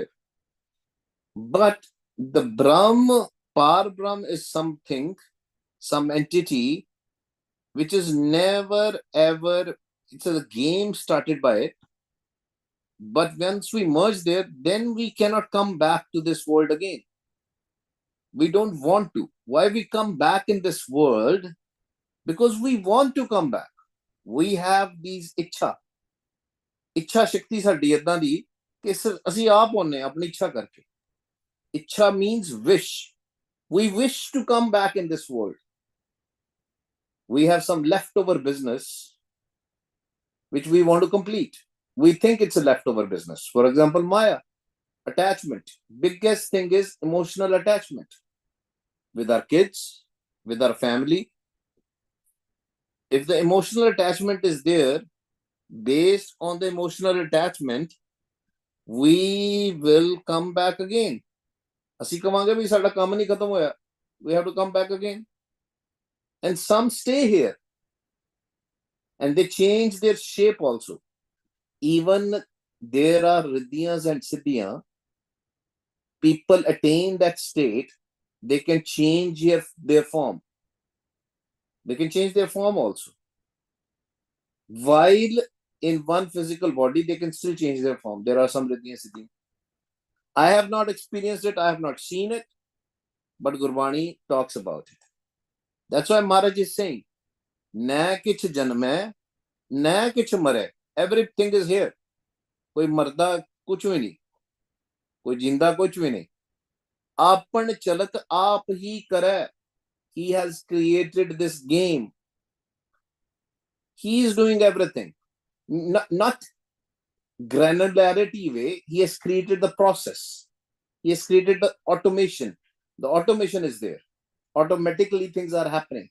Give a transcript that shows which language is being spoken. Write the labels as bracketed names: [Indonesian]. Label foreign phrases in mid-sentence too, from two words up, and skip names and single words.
[English] But the Brahm, Par Brahm is something, some entity, which is never ever, it's a game started by it. But once we merge there, then we cannot come back to this world again. We don't want to. Why we come back in this world? Because we want to come back. We have these [Punjabi] ਇੱਛਾ ਸ਼ਕਤੀ ਸਾਡੀ ਇਦਾਂ ਦੀ ਕਿ ਅਸੀਂ ਆਪ ਹੁੰਨੇ ਆਪਣੀ ਇੱਛਾ ਕਰਕੇ. [English] ਇੱਛਾ means wish. We wish to come back in this world. We have some leftover business which we want to complete. We think it's a leftover business. For example, Maya, attachment. Biggest thing is emotional attachment with our kids, with our family. If the emotional attachment is there, based on the emotional attachment, we will come back again. [Punjabi] ਅਸੀਂ ਕਵਾਂਗੇ ਵੀ ਸਾਡਾ ਕੰਮ ਨਹੀਂ ਖਤਮ ਹੋਇਆ. [English] We have to come back again. And some stay here. And they change their shape also. Even there are riddhiyas and siddhiyas. People attain that state, they can change their form. They can change their form also. While in one physical body, they can still change their form. There are some riddhiyas and siddhiyas. I have not experienced it, I have not seen it, but Gurbani talks about it. That's why Maharaj is saying, [Punjabi] ਨਾ ਕਿਛ ਜਨਮੇ, ਨਾ ਕਿਛ ਮਰੇ. [English] Everything is here. [Hindi] कोई मरदा कुछ भी नहीं, कोई जिंदा कुछ भी नहीं. आपन चलत आप ही करे. [English] He has created this game. He is doing everything. Not granularity way. He has created the process. He has created the automation. The automation is there. Automatically things are happening.